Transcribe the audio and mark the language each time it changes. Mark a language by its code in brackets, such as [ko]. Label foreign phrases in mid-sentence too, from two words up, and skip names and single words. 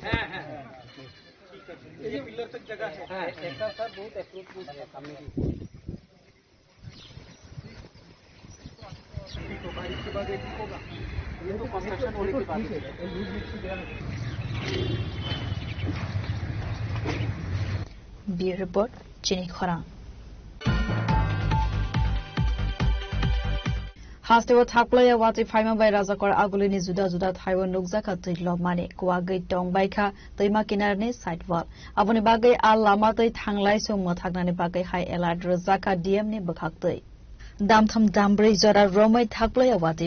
[hi] ये पिलर तक जगह है सर, बहुत अप्रोच है सामने की। इसके बाद एक होगा, ये तो कंस्ट्रक्शन होने के बाद [en] bureau report [trp] चिनी खरां। हास्टेव थाकलया वाति फाइमा बाय राजाकर आगुलिनी जुदा जुदा थाइव नुकजाखा तैलो माने कुवागै टंबायखा तैमा किनारनि साइड वाल आबनि बागै आ लामातै थांलाय सो मथागनानि बागै [en] high alert [trp] रजाखा डीएम नि बखाक्तै दामथाम दामब्रै जरा रोमै थाकलया वाति